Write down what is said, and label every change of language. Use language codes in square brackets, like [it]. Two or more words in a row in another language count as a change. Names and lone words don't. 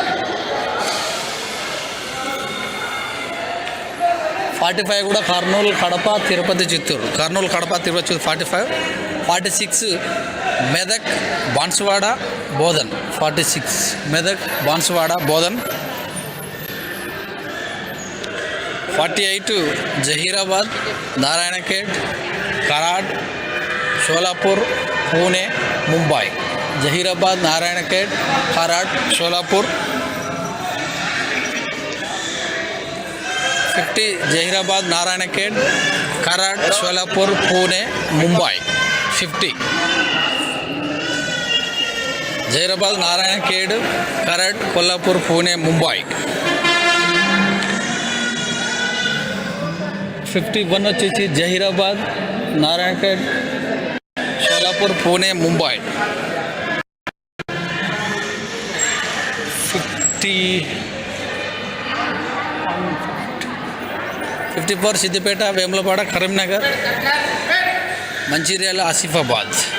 [te] 45 కూడా కర్నూలు కడప తిరుపతి చిత్తూరు. కర్నూలు కడప తిరుపతి చిత్తూరు 45. 46 మెదక్ బాన్సువాడ బోధన్. 46 మెదక్ బాన్సువాడ బోధన్. 48 జహీరాబాద్ నారాయణఖేడ్ कराड शोलापुर पुणे मुंबई. जहीराबाद नारायणखेड कराड शोलापुर. 50 जहीराबाद नारायणखेड कराड शोलापुर पुणे मुंबई. 50 जहीराबाद नारायणखेड कराड कोल्हापुर पुणे मुंबई. 51 వచ్చేసి జహీరాబాద్ నారాయణఖేడ్ షోలాపూర్ పూణే ముంబై. 54 సిద్దిపేట, వేములవాడ, కరీంనగర్, మంచిర్యాల, ఆసిఫాబాద్.